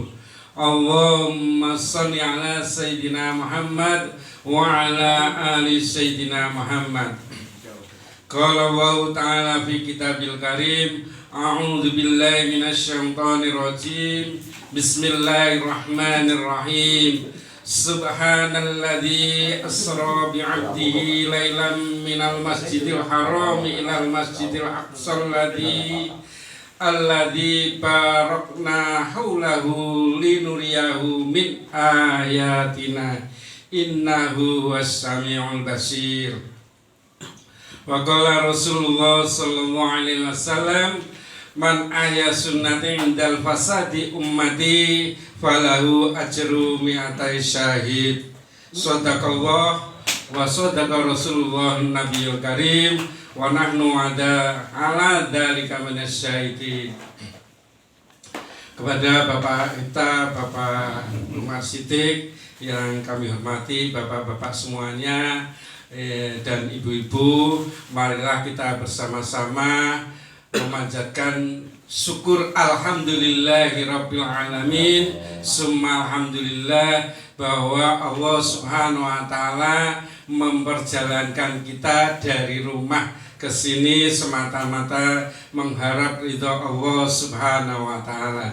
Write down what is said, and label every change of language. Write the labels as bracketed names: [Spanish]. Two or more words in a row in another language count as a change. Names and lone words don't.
[Arabic] اللهم صل على سيدنا محمد وعلى آل سيدنا محمد. قال الله تعالى في الكتاب الكريم، أعوذ بالله من الشيطان الرجيم. بسم الله الرحمن الرحيم. سبحان الذي أسرى بعبده ليلا من المسجد الحرام إلى المسجد الأقصى الذي باركنا حوله لنريه من آياتنا إنه هو السميع البصير. وقال رسول الله صلى الله عليه وسلم، من أحيا سنتي عند فساد أمتي فله أجر مائتي شهيد. صدق الله وصدق رسول الله النبي الكريم ونحن على ذلك من الشاهدين. [Indonesian] Kepada Bapak kita, Bapak Umar Siddiq yang kami hormati, bapak-bapak semuanya dan ibu-ibu, marilah kita bersama-sama memanjatkan syukur [Arabic] الحمد لله رب العالمين، ثم الحمد لله, [Indonesian] bahwa [Arabic] الله سبحانه وتعالى [Indonesian] memperjalankan kita dari rumah ke sini semata-mata mengharap ridha [Arabic] الله سبحانه وتعالى.